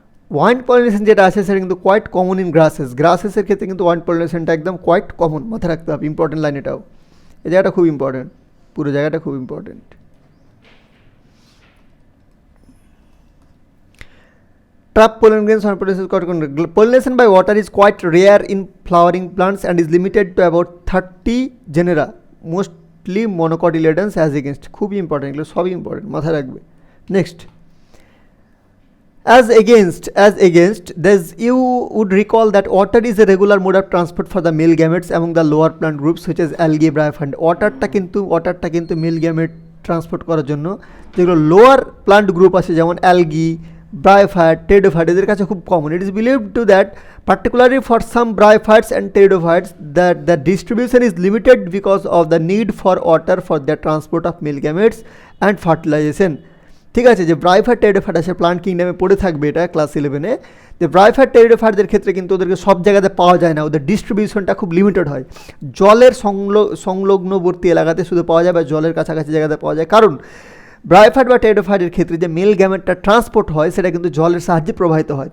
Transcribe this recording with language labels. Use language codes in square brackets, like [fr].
[bn] Wind pollination যেটা আছে সেটা কিন্তু কোয়াইট কমন ইন গ্রাসেসের ক্ষেত্রে কিন্তু ওয়াইন্ড পলিনেশনটা একদম কোয়াইট কমন, মাথায় রাখতে হবে, ইম্পর্টেন্ট লাইন এটাও, এই জায়গাটা খুব ইম্পর্টেন্ট, পুরো জায়গাটা খুব important. [en] Trap pollen grains on produces pollination by water is quite rare in flowering plants and is limited to about 30 genera, mostly monocotyledons as against, [bn] খুবই ইম্পর্টেন্ট, এগুলো সবই ইম্পর্টেন্ট, মাথায় রাখবে। [en] Next, as against you would recall that water is a regular mode of transport for the male gametes among the lower plant groups which is algae, bryophyte. [bn] ওয়াটারটা কিন্তু mail gamete transport করার জন্য যেগুলো lower plant group আছে, যেমন algae, bryophyte, pteridophyte, এদের কাছে খুব common. [en] It is believed to that particularly for some bryophytes and pteridophytes that the distribution is limited because of the need for water for the transport of male gametes and fertilization. [bn] ঠিক আছে, যে bryophyte pteridophyte আছে plant কিংডমে পড়ে থাকবে, এটা class 11-এ, যে bryophyte টেরিডোফাইটদের ক্ষেত্রে কিন্তু ওদেরকে সব জায়গাতে পাওয়া যায় না, ওদের ডিস্ট্রিবিউশনটা খুব লিমিটেড হয়, জলের সংলগ্নবর্তী এলাকাতে শুধু পাওয়া যায় বা জলের কাছাকাছি জায়গাতে পাওয়া যায়। কারণ ব্রায়োফাইট বা টেরিডোফাইটের ক্ষেত্রে যে মেল গ্যামেটটা ট্রান্সপোর্ট হয় সেটা কিন্তু জলের সাহায্যে প্রবাহিত হয়।